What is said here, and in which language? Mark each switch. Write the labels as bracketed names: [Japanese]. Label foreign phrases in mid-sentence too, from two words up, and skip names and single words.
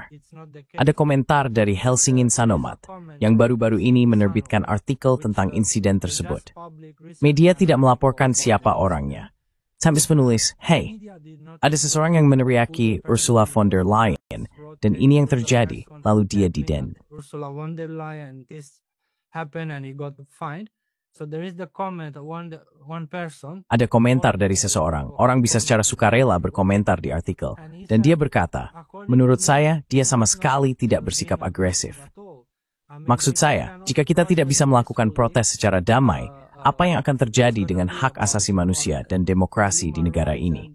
[Indonesian] Ada komentar dari Helsingin Sanomat yang baru-baru ini menerbitkan artikel tentang insiden tersebut. Media tidak melaporkan siapa orangnya. Sampai penulis, "Hey, ada seseorang yang meneriaki Ursula von der Leyen, dan ini yang terjadi, lalu dia didenda." [English] Ursula von der Leyen, this happened and he got fined. So there is the comment one person. [Indonesian] Ada komentar dari seseorang. Orang bisa secara sukarela berkomentar di artikel. Dan dia berkata, "Menurut saya, dia sama sekali tidak bersikap agresif." Maksud saya, jika kita tidak bisa melakukan protes secara damai, apa yang akan terjadi dengan hak asasi manusia dan demokrasi di negara ini?